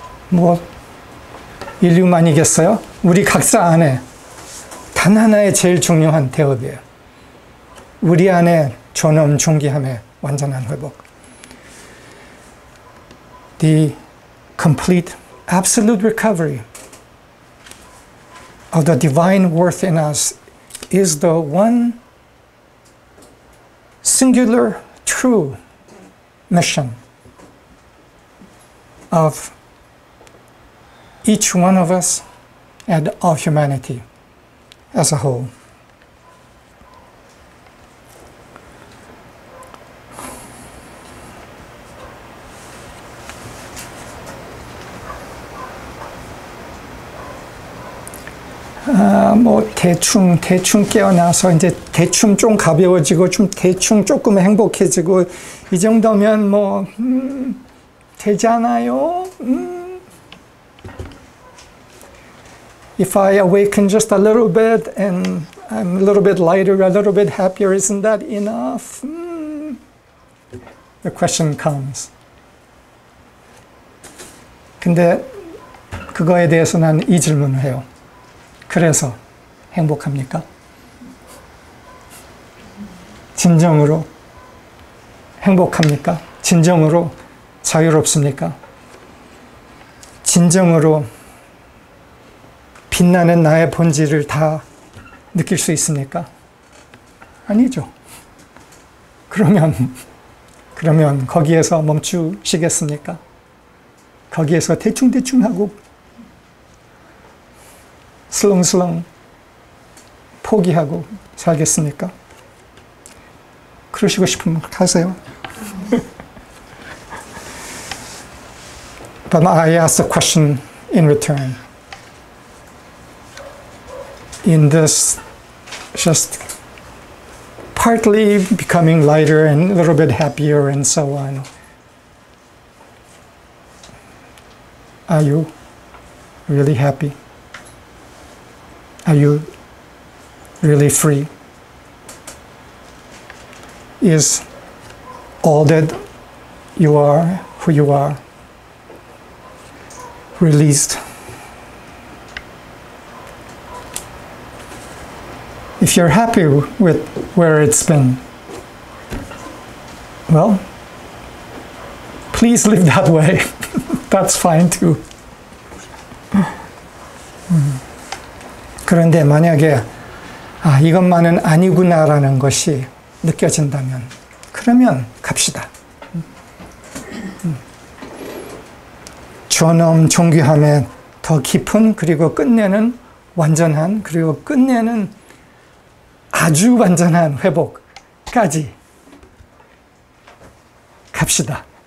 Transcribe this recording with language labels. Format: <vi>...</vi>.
<ko>뭐 인류만이겠어요? 우리 각자 안에 단 하나의 제일 중요한 대업이에요. 우리 안에 존엄, 존귀함의 완전한 회복.</ko> <en>The complete, absolute recovery of the divine worth in us is the one singular, true mission of each one of us and of humanity as a whole.</en> <ko>뭐 대충 깨어나서 이제 대충 좀 가벼워지고 좀 대충 조금 행복해지고 이 정도면 뭐 되잖아요.</ko> <en>If I awaken just a little bit and I'm a little bit lighter, a little bit happier, isn't that enough? The question comes.</en> <ko>근데 그거에 대해서 난 이 질문을 해요. 그래서 행복합니까? 진정으로 행복합니까? 진정으로 자유롭습니까? 진정으로 빛나는 나의 본질을 다 느낄 수 있습니까? 아니죠. 그러면 거기에서 멈추시겠습니까? 거기에서 대충 하고 슬렁슬렁 포기하고 살겠습니까? 그러시고 싶으면 하세요.</ko> <en>But I ask the question in return. In this just partly becoming lighter and a little bit happier and so on, are you really happy? Are you really free? Is all that you are, who you are, released? If you're happy with where it's been, well, please live that way. That's fine too.</en> <ko>그런데 만약에 이것만은 아니구나라는 것이 느껴진다면 그러면 갑시다. 존엄, 존귀함의 더 깊은 그리고 끝내는 완전한 그리고 끝내는 아주 완전한 회복까지 갑시다.</ko>